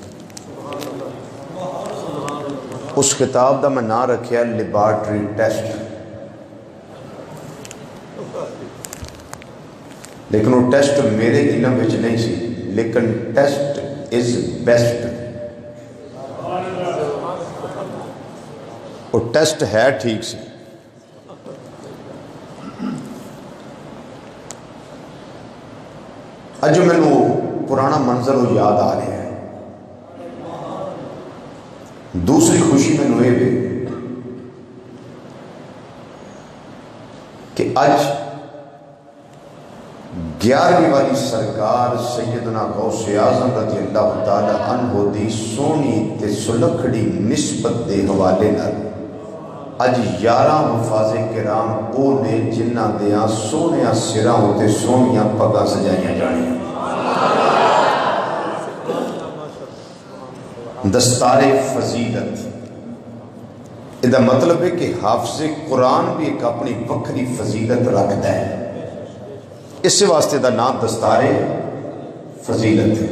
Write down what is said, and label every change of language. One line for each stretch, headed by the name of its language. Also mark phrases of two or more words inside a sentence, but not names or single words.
Punjabi: اس خطاب دا میں نام رکھیا لیبارٹری ٹیسٹ، لیکن وہ ٹیسٹ میرے علم وچ نہیں سی، لیکن
English: test is best.
Punjabi: وہ ٹیسٹ ہے ٹھیک سی۔ اج مینوں پرانا منظر وہ یاد آ رہا ہے۔ دوسری خوشی مینوں یہ ہے کہ اج 11ویں والی سرکار سیدنا غوث اعظم رضی اللہ تعالی عنہ دی سونی تے سلکھڑی نسبت دے حوالے نال اج 11 حفاظ کرام او نے جنہاں دیاں سونیاں سراں تے سونیاں پگاں سجائیاں جانیاں۔
Urdu: دستار فضیلت، یہ مطلب ہے کہ حافظ قرآن بھی ایک اپنی وکری فضیلت رکھتا ہے، اس واسطے دا نام دستار فضیلت ہے۔